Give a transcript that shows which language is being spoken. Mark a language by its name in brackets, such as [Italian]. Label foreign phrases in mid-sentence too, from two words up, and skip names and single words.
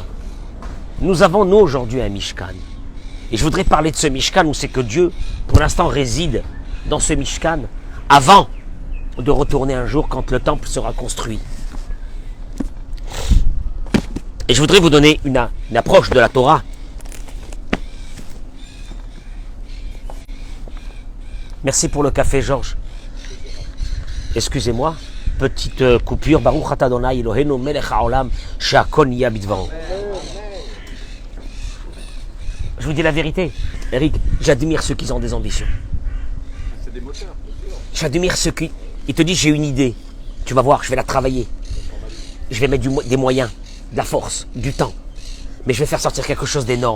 [French] Nous avons, nous, aujourd'hui, un Mishkan. Et je voudrais parler de ce Mishkan, où c'est que Dieu, pour l'instant, réside dans ce Mishkan, avant de retourner un jour quand le temple sera construit. Et je voudrais vous donner une approche de la Torah. Merci pour le café, Georges. Excusez-moi, petite coupure. [Hebrew] ברוך אתה אדוני אלוהינו מלך העולם שהכל נהיה בדברו. [French] Je vous dis la vérité, Eric, j'admire ceux qui ont des ambitions. C'est des moteurs. J'admire ceux qui... Il te dit, j'ai une idée. Tu vas voir, je vais la travailler. Je vais mettre des moyens, de la force, du temps. Mais je vais faire sortir quelque chose d'énorme.